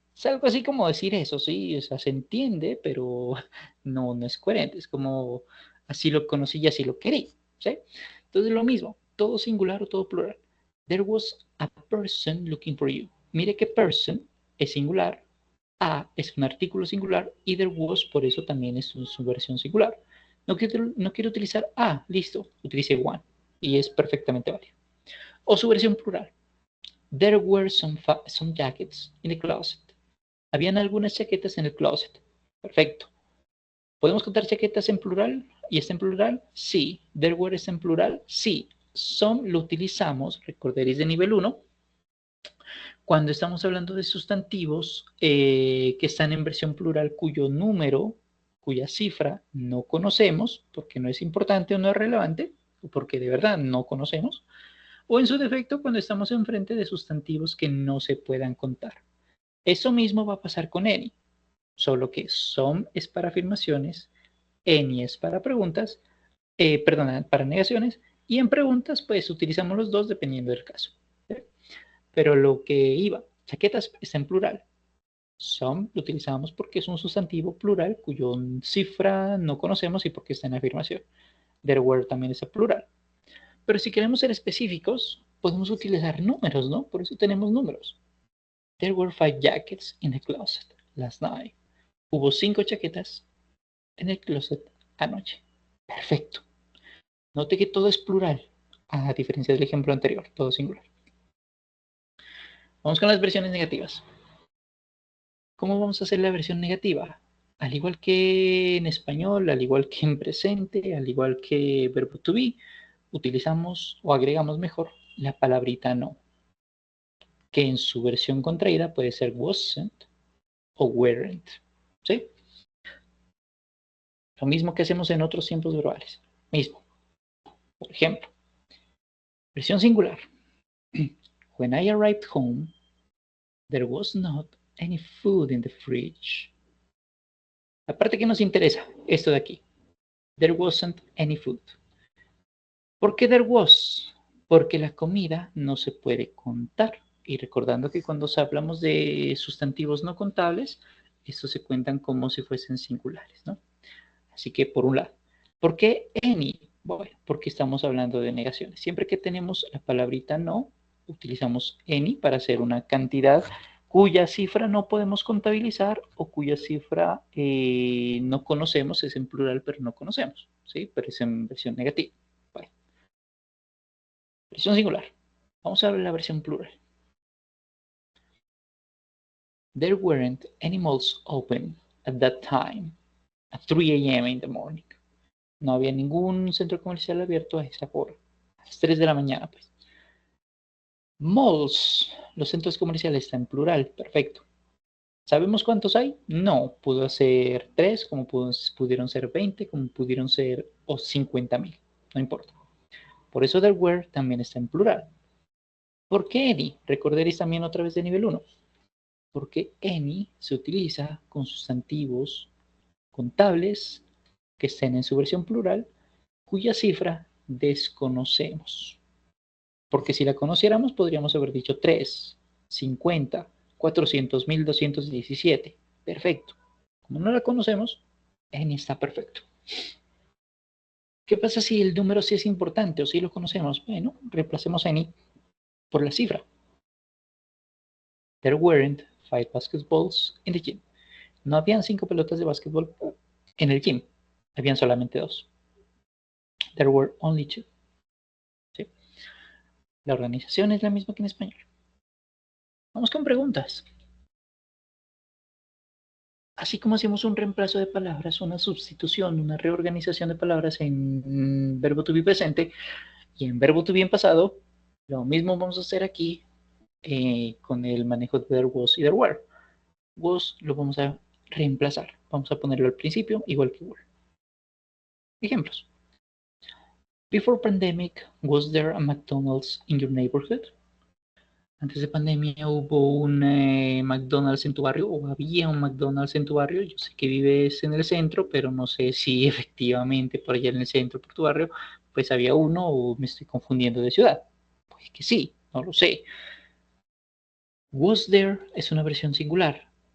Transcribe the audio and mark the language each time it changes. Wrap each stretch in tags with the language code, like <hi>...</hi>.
<es>Es algo así como decir eso, sí, o sea, se entiende, pero no es coherente. Es como así lo conocí y así lo querí, ¿sí? Entonces lo mismo, todo singular o todo plural.</es> <en>There was a person looking for you.</en> <es>Mire que person es singular, a es un artículo singular y</es> <en>there was</en> <es>por eso también es su versión singular. No quiero utilizar a, listo, utilice one y es perfectamente válido. O su versión plural.</es> <en>There were some jackets in the closet.</en> <es>Habían algunas chaquetas en el closet. Perfecto. ¿Podemos contar chaquetas en plural? ¿Y está en plural? Sí.</es> <en>There were</en> <es>está en plural? Sí. Some lo utilizamos, recordaréis de nivel 1, cuando estamos hablando de sustantivos que están en versión plural cuyo número, cuya cifra no conocemos, porque no es importante o no es relevante, o porque de verdad no conocemos, o en su defecto cuando estamos enfrente de sustantivos que no se puedan contar. Eso mismo va a pasar con any, solo que some es para afirmaciones, any es para preguntas, perdón, para negaciones, y en preguntas pues utilizamos los dos dependiendo del caso. Pero lo que iba, chaquetas está en plural. Some lo utilizamos porque es un sustantivo plural cuyo cifra no conocemos y porque está en afirmación.</es> <en>There were</en> <es>también es plural. Pero si queremos ser específicos, podemos utilizar números, ¿no? Por eso tenemos números.</es> <en>There were 5 jackets in the closet last night.</en> <es>Hubo 5 chaquetas en el closet anoche. Perfecto. Note que todo es plural, a diferencia del ejemplo anterior, todo singular. Vamos con las versiones negativas. ¿Cómo vamos a hacer la versión negativa? Al igual que en español, al igual que en presente, al igual que verbo to be, utilizamos o agregamos mejor la palabrita no, que en su versión contraída puede ser wasn't o weren't. ¿Sí? Lo mismo que hacemos en otros tiempos verbales. Mismo. Por ejemplo, versión singular.</es> <en>When I arrived home, there was not any food in the fridge.</en> <es>La parte que nos interesa, esto de aquí.</es> <en>There wasn't any food.</en> <es>¿Por qué</es> <en>there was?</en> <es>Porque la comida no se puede contar. Y recordando que cuando hablamos de sustantivos no contables, estos se cuentan como si fuesen singulares, ¿no? Así que por un lado. ¿Por qué any? Bueno, porque estamos hablando de negaciones. Siempre que tenemos la palabrita no, utilizamos any para hacer una cantidad cuya cifra no podemos contabilizar o cuya cifra no conocemos, es en plural, pero no conocemos, ¿sí? Pero es en versión negativa. Vale. Versión singular. Vamos a ver la versión plural.</es> <en>There weren't any malls open at that time, at 3 a.m. in the morning.</en> <es>No había ningún centro comercial abierto a esa hora. A las 3 de la mañana, pues. Malls, los centros comerciales están en plural, perfecto. ¿Sabemos cuántos hay? No, pudo ser 3, como pudieron ser 20, como pudieron ser 50,000, no importa. Por eso</es> <en>there were</en> <es>también está en plural. ¿Por qué any? Recordaréis también otra vez de nivel 1. Porque any se utiliza con sustantivos contables que estén en su versión plural, cuya cifra desconocemos. Porque si la conociéramos, podríamos haber dicho 3, 50, 400,217. Perfecto. Como no la conocemos, any está perfecto. ¿Qué pasa si el número sí es importante o si lo conocemos? Bueno, reemplacemos any por la cifra.</es> <en>There weren't 5 basketballs in the gym.</en> <es>No habían 5 pelotas de básquetbol en el gym. Habían solamente 2.</es> <en>There were only 2.</en> <es>¿Sí? La organización es la misma que en español. Vamos con preguntas. así como hacemos un reemplazo de palabras, una sustitución, una reorganización de palabras en verbo to be presente y en verbo to be en pasado, lo mismo vamos a hacer aquí con el manejo de</es> <en>there was</en> <es>y</es> <en>there were.</en> <es>Was lo vamos a reemplazar. Vamos a ponerlo al principio, igual que were. Ejemplos.</es> <en>Before pandemic, was there a McDonald's in your neighborhood?</en> <es>Antes de pandemia hubo un McDonald's en tu barrio o había un McDonald's en tu barrio. Yo sé que vives en el centro, pero no sé si efectivamente por allá en el centro, por tu barrio, pues había uno o me estoy confundiendo de ciudad. Pues que sí, no lo sé.</es> <en>Was there</en> <es>es una versión singular.</es>